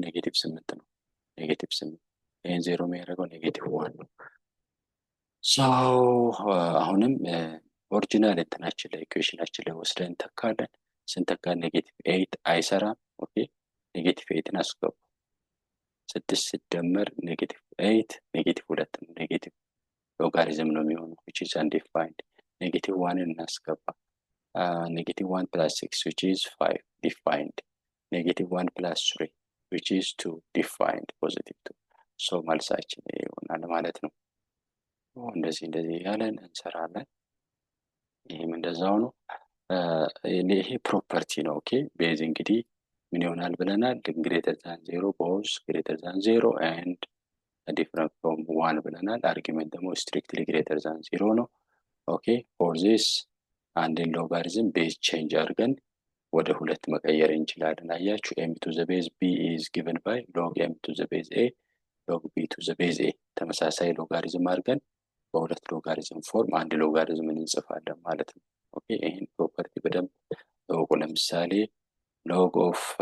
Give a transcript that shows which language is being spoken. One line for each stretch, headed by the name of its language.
Amharic: ኔጌቲቭ 8 ነው። ኔጌቲቭ 8 ይሄን 0 የሚያደርገው ኔጌቲቭ 1 ነው። ሶ አሁንም ኦሪጂናል እንትናችን ላይ ኢኩዌሽናችን ላይ ወስደን እንተካለን። ስንተካ ኔጌቲቭ 8 አይሰራም። ኦኬ ኔጌቲቭ 8ን አስገቡ። 6 ሲደመር ኔጌቲቭ 8 ኔጌቲቭ 2 ነው። ኔጌቲቭ ሎጋሪዝም ነው የሚሆነው which is undefined.
English: ኔጌቲቭ 1ን እናስገባ። ኔጌቲቭ 1 plus 6 which is 5 defined. ኔጌቲቭ 1 plus 3 which is 2 defined, positive 2.
Amharic: ሶ መልሳችን ይሆናል ማለት ነው። እንደዚህ ያለን እንሰራለን። ይሄም እንደዛው ነው። ይሄ ፕሮፐርቲ ነው። ኦኬ ቤዝ እንግዲህ ምን ይሆናል ብለናል? ግሬተር ዛን 0 ቦዝ ግሬተር ዛን 0 and different from 1 ብለናል። አርጊመንት ደግሞ ስትሪክትሊ ግሬተር ዛን 0 ነው። ኦኬ ፎር ዚስ አንድን ሎጋሪዝም ቤዝ ቼንጅ አድርገን ወደ 2 መቀየር እንችላለን። አያችሁ m to the base b is given by log m to the base a log b to the base a ተመሳሳይ ሎጋሪዝም አድርገን በሁለት ሎጋሪዝም ፎርም አንድ ሎጋሪዝምን እንጽፋለን ማለት ነው። ኦኬ ይሄን ፕሮፐርቲ በደንብ እወቁ። ለምሳሌ log of